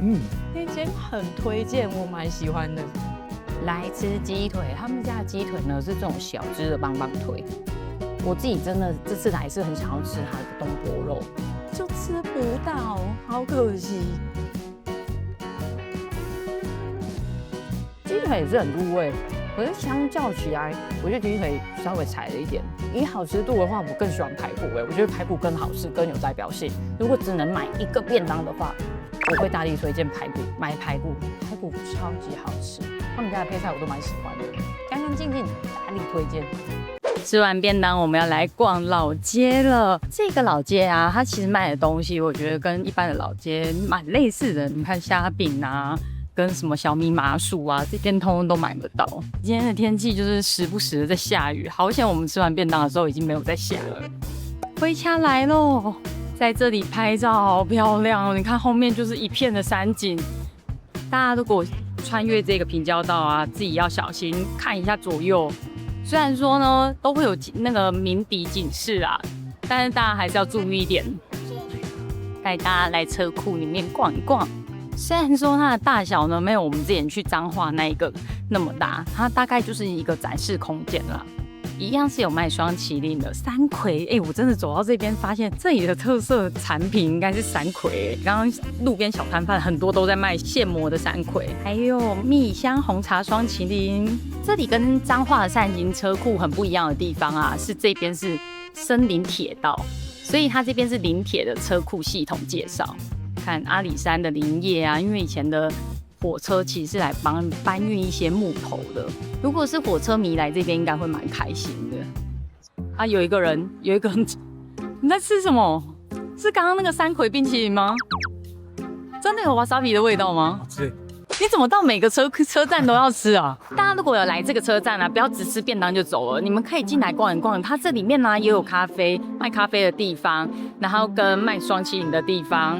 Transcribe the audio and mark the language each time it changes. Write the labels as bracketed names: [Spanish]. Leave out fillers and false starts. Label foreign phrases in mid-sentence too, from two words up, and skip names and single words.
[Chinese] 那間很推薦，我蠻喜歡的。來吃雞腿，他們家的雞腿呢是這種小隻的棒棒腿。我自己真的這次來是很想要吃它的東坡肉。就吃不到，好可惜。雞腿也是很入味，可是相較起來，我覺得雞腿稍微柴了一點。以好吃度的話，我更喜歡排骨我覺得排骨更好吃，更有代表性。如果只能買一個便當的話，我會大力推薦排骨，買排骨，排骨超級好吃。他們家的配菜我都蠻喜歡的，乾乾淨淨，大力推薦。吃完便當，我們要來逛老街了。這個老街啊，它其實賣的東西，我覺得跟一般的老街蠻類似的。你看蝦餅啊，跟什麼小米麻薯啊，這邊通通都買得到。今天的天氣就是時不時的在下雨，好險我們吃完便當的時候已經沒有在下了。回家來嘍，在這裡拍照好漂亮哦！你看後面就是一片的山景。大家如果穿越這個平交道啊，自己要小心看一下左右。雖然說呢，都會有那個鳴笛警示啊，但是大家還是要注意一點。帶大家來車庫裡面逛一逛。雖然說它的大小呢，沒有我們之前去彰化那一個那麼大，它大概就是一個展示空間啦。一樣是有賣雙麒麟的山葵，我真的走到這邊發現這裡的特色產品應該是山葵。剛剛路邊小攤販很多都在賣現磨的山葵，還有蜜香紅茶雙麒麟。這裡跟彰化的善行車庫很不一樣的地方啊，是這邊是森林鐵道，所以它這邊是林鐵的車庫系統介紹。看阿里山的林業啊，因為以前的火車其實是來搬運一些木頭的。如果是火車迷來這邊，應該會蠻開心的。啊，有一個人，你在吃什麼？是剛剛那個山葵冰淇淋嗎？真的有 wasabi 的味道嗎？是。你怎麼到每個車站都要吃啊？大家如果有來這個車站啊，不要只吃便當就走了，你們可以進來逛一逛。它這裡面呢也有咖啡，賣咖啡的地方，然後跟賣雙麒麟的地方。